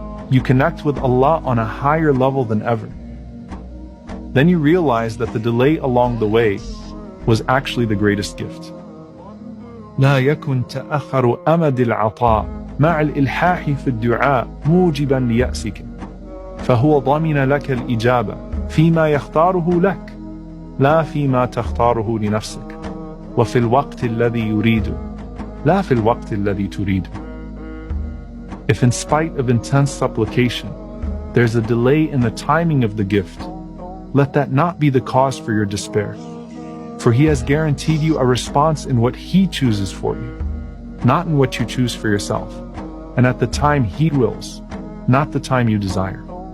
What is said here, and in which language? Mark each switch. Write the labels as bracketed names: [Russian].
[English] You connect with Allah on a higher level than ever. Then you realize that the delay along the way was actually the greatest gift. [Arabic] لا يكن تأخر أمد العطاء مع الإلحاح في الدعاء موجبا ليأسك، فهو ضمن لك الإجابة فيما يختاره لك لا فيما تختاره لنفسك، وفي الوقت الذي يريد لا في الوقت الذي تريد. [English] If in spite of intense supplication, there's a delay in the timing of the gift, let that not be the cause for your despair. For He has guaranteed you a response in what He chooses for you, not in what you choose for yourself, and at the time He wills, not the time you desire.